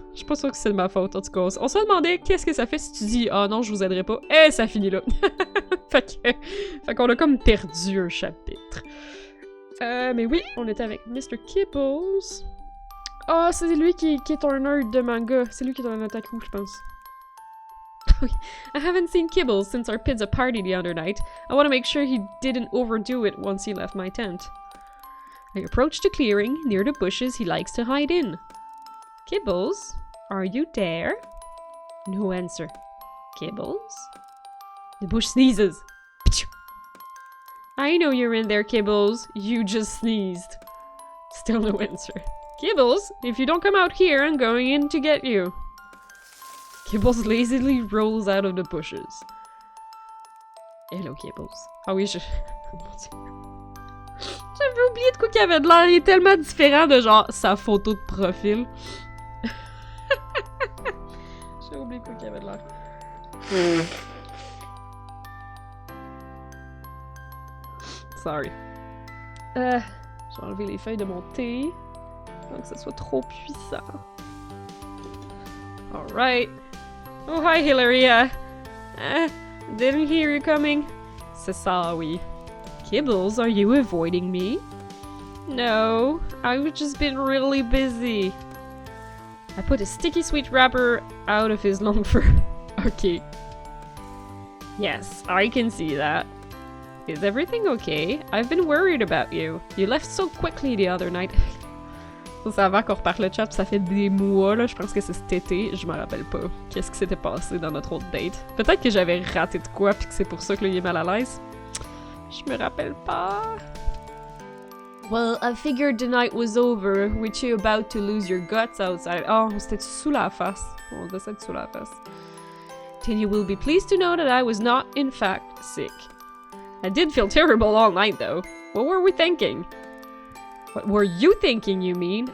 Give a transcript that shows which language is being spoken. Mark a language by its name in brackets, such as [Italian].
[French] Je suis pas sûre que c'est de ma faute, en tout cas. On se demandait qu'est-ce que ça fait si tu dis « Ah non, je vous aiderai pas », et ça finit là. fait qu'on a comme perdu un chapitre. Mais oui, on était avec Mr. Kibbles. Ah, c'est lui qui est un nerd de manga. C'est lui qui est un otaku, je pense. [English] I haven't seen Kibbles since our pizza party the other night. I want to make sure he didn't overdo it once he left my tent. I approached the clearing near the bushes he likes to hide in. Kibbles, are you there? No answer. Kibbles? The bush sneezes. I know you're in there, Kibbles. You just sneezed. Still no answer. Kibbles, if you don't come out here, I'm going in to get you. Kibbles lazily rolls out of the bushes. Hello, Kibbles. [French] Ah oui, j'avais oublié de quoi qu'il avait de l'air. Il est tellement différent de genre sa photo de profil. J'ai oublié quoi qu'il avait de l'air. Sorry. J'ai enlevé les feuilles de mon thé. Sans que ce soit trop puissant. [English] Alright. Oh, hi, Hilaria. Didn't hear you coming. [French] C'est ça, oui. [English] Kibbles, are you avoiding me? No, I've just been really busy. I put a sticky sweet wrapper out of his long fur. Okay. Yes, I can see that. Is everything okay? I've been worried about you. You left so quickly the other night. [French] Ça, avant qu'on reparte le chat, ça fait des mois, là, je pense que c'est cet été, je me rappelle pas qu'est-ce qui s'était passé dans notre autre date. Peut-être que j'avais raté de quoi, puis que c'est pour ça que là, il est mal à l'aise. Je me rappelle pas. [English] Well, I figured the night was over, with you about to lose your guts outside. [French] Oh, c'était sous la face. [English] On descend sous la face. Then you will be pleased to know that I was not, in fact, sick. I did feel terrible all night, though. What were we thinking? What were you thinking, you mean?